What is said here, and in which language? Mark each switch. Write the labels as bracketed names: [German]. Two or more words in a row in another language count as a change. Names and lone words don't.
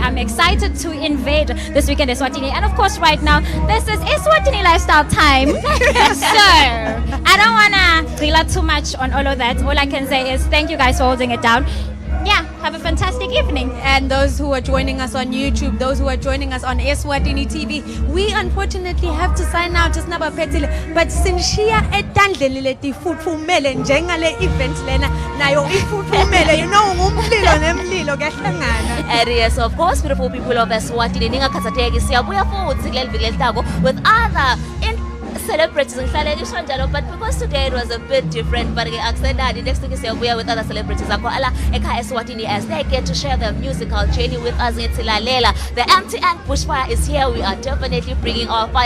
[English] I'm excited to invade This Weekend Eswatini. And of course, right now, this is Eswatini lifestyle time. So, I don't want to rely too much on all of that. All I can say is thank you guys for holding it down. Yeah, have a fantastic evening. And those who are joining us on YouTube, those who are joining us on Eswatini TV, we unfortunately have to sign out just now, but [Swati] sinshia etandleni leti futfumele njengale event lena nayo ifutfumele ngumlilo nemlilo kuyahlangana. [English] And yes, of course, beautiful people of Eswatini, [Swati] ningakhathatheki siyabuya futhi kuleli viki letako [English] with other celebrities, but because today it was a bit different, but next week we are with other celebrities Eswatini as they get to share their musical journey with us. The MTN Bushfire is here. We are definitely bringing our fire.